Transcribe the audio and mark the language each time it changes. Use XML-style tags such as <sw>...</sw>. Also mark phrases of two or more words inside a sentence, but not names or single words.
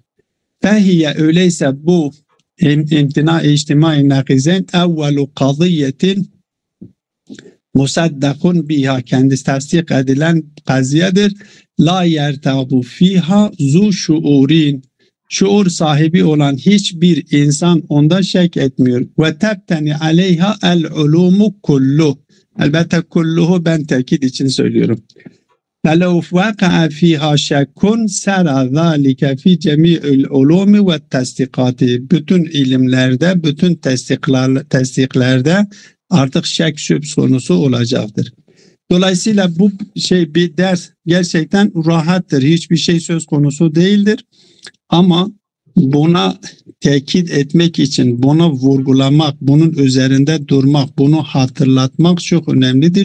<tr>Fehiye, öyleyse bu imtina-i içtimai</tr> <ar>النقيضين أول قضية مصدق بها,</ar> <tr>kendisi tasdik edilen kaziyedir.</tr> <ar>لا يرتاب فيها ذو شعور,</ar> <tr>şuur sahibi olan hiçbir insan onda şek etmiyor.</tr> <ar>وتبتني عليها العلوم كل.</ar> <tr>Elbette kulluhu ben tekit için söylüyorum.</tr> <ar>فَلَوْ وَقَعَ فِيهَا شَكٌ سَرَى ذَٰلِكَ فِي جَمِيعِ الْعُلُومِ وَالتَّسْدِقَاتِ.</ar> <tr>Bütün ilimlerde, bütün tasdiklerde artık şek söz konusu olacaktır. Dolayısıyla bu bir ders gerçekten rahattır. Hiçbir şey söz konusu değildir. Ama buna tekit etmek için, buna vurgulamak, bunun üzerinde durmak, bunu hatırlatmak çok önemlidir.</tr>